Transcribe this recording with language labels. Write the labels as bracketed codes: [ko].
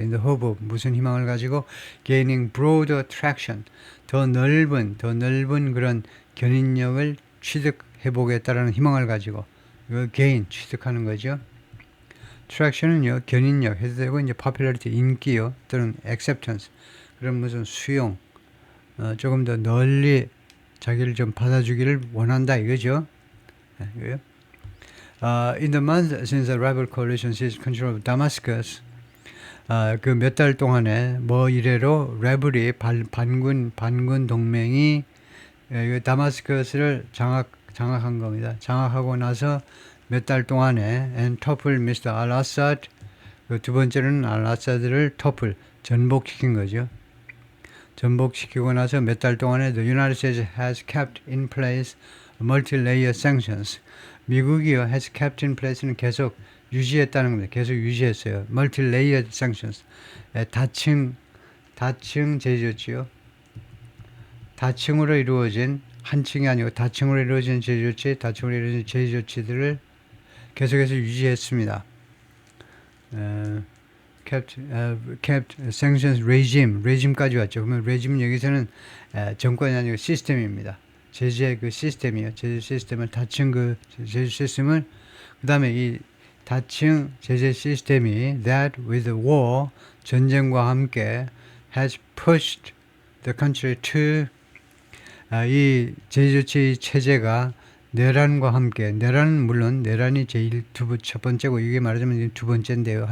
[en] In the hope of, [ko] 무슨 희망을 가지고 [en] gaining broader traction, [ko] 더 넓은 그런 견인력을 취득해보겠다라는 희망을 가지고 gain, 취득하는 거죠. traction은요, 견인력 해도 되고 이제 popularity, 인기요, 또는 acceptance, 그런 무슨 수용, 조금 더 널리 자기를 좀 받아주기를 원한다 이거죠. [en] In the month since the rebel coalition seized control of Damascus, [ko] 그 몇 달 동안에 이래로 레벨이 반군 동맹이 다마스커스를 장악한 겁니다. 장악하고 나서 몇 달 동안에 [en] and toppled Mr. [ko] al-Assad, 그 두 번째로는 al-Assad를 topple, 전복시킨 거죠. 전복시키고 나서 몇 달 동안에 [en] the United States has kept in place multi-layer sanctions. [ko] 미국이요 has kept in place는 계속 유지했다는 겁니다. 계속 유지했어요. [en] multi-layer sanctions. [ko] 다층 제조치요. 다층으로 이루어진 한 층이 아니고 다층으로 이루어진 제조치, 다층으로 이루어진 제조치들을 계속해서 유지했습니다. kept sanctions regime까지 왔죠. 그러면 regime 여기서는 정권이 아니고 시스템입니다. 제재 그 시스템이요. 제재 시스템을 다층 그 제재 시스템을 그 다음에 이 다층 제재 시스템이 [en] that with war [ko] 전쟁과 함께 [en] has pushed the country to [ko] 이 제조치 체제가 내란과 함께 내란은 물론 내란이 제일 첫 번째고 이게 말하자면 두 번째인데요.